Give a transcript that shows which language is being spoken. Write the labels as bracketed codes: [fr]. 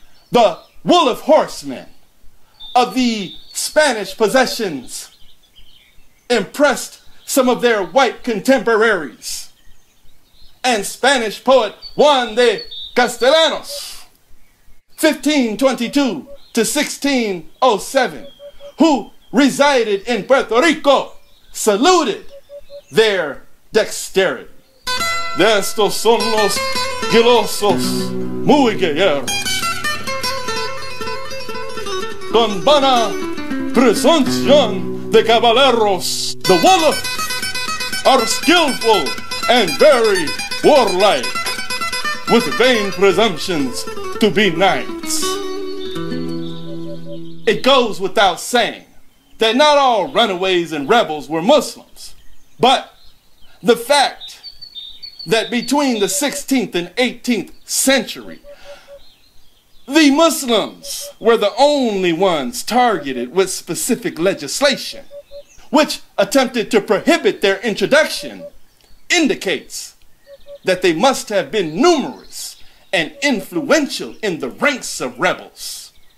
[en] The Wolof horsemen of the Spanish possessions impressed some of their white contemporaries, and Spanish poet Juan de Castellanos, 1522 to 1607, who resided in Puerto Rico, saluted their dexterity. [es] De estos son los guilosos, muy guerreros, con vana presunción de caballeros. [en] The Wolof are skillful and very warlike, with vain presumptions to be knights. It goes without saying that not all runaways and rebels were Muslims, but the fact that between the 16th and 18th century, the Muslims were the only ones targeted with specific legislation, which attempted to prohibit their introduction, indicates that they must have been numerous and influential in the ranks of rebels.